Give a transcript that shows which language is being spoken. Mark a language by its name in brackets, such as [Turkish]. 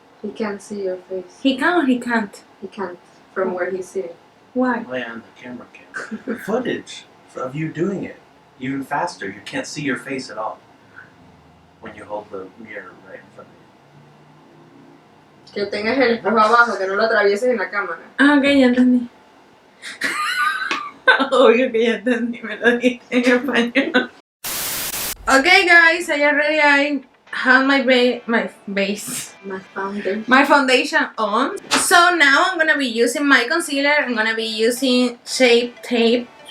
[English] He can't see your face. He can or he can't? He can't from where he's sitting. Why? Play on the camera cam. Footage of you doing it. Even faster. You can't see your face at all. When you hold the mirror right in front of you. [Spanish] Que tengas el espejo abajo, que no lo atravieses en la cámara. Ah, ok, ya entendí. Obvio que ya entendí, me lo dijiste en español. [English] Okay guys, I already have my base. My foundation on. So now I'm gonna be using my concealer. I'm gonna be using Shape Tape.